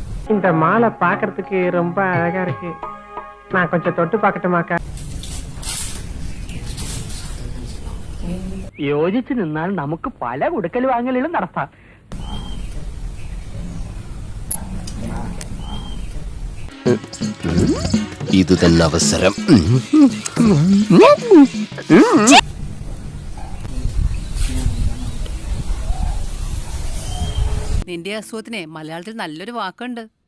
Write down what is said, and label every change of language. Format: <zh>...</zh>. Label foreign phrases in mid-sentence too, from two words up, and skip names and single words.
<ta>இந்த மாலை பாக்குறதுக்கு ரொம்ப அழகா இருக்கு. நான் கொஞ்சம் தொட்டு பார்க்கட்டுமாக்கா?</ta> <ml>യോജിച്ചു നിന്നാൽ നമുക്ക് പല കൊടുക്കൽ വാങ്ങലുകളും നടത്താം. ഇത് തന്നെ അവസരം. നിന്റെ അസുഖത്തിനെ മലയാളത്തിൽ നല്ലൊരു വാക്കുണ്ട്,</ml>